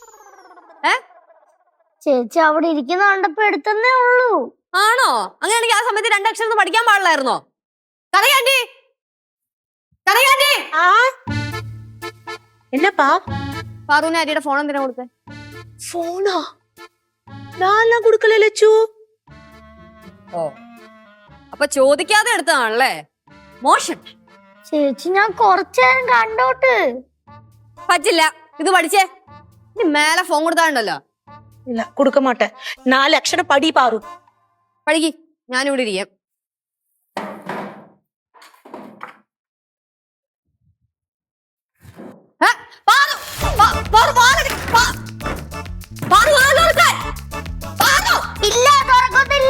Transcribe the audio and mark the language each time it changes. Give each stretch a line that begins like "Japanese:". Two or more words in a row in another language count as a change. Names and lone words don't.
Malayalam: ചേച്ചി അവിടെ ഇരിക്കുന്ന കണ്ടപ്പോ എടുത്തന്നേ ഉള്ളൂ. ആണോ? അങ്ങനെയാണെങ്കിൽ ആ സമയത്ത് രണ്ടക്ഷരം പഠിക്കാൻ പാടില്ലായിരുന്നോ? കഥയാണ്ടി
Tamil: என்னப்பா
Malayalam: പാറുവിന് ആര്യയുടെ ഫോൺ എന്തിനാ കൊടുത്തേ?
Tamil: போனா நான் கொடுக்கல லட்சு.
Malayalam: ഓ, അപ്പൊ ചോദിക്കാതെ എടുത്തതാണല്ലേ? മോശം. ചേച്ചി ഞാൻ കുറച്ചേരം കണ്ടോട്ട്. പറ്റില്ല, ഇത് പഠിച്ചേ. ഇനി മേലെ ഫോൺ കൊടുത്താണ്ടല്ലോ.
Tamil: இல்ல கொடுக்க மாட்டேன். 4 அக்ஷரம் படி பாரு.
Malayalam: പഠിക്ക്, ഞാനിവിടെ ഇരിക്കാം. ഇല്ല, തുറക്കത്തില്ല.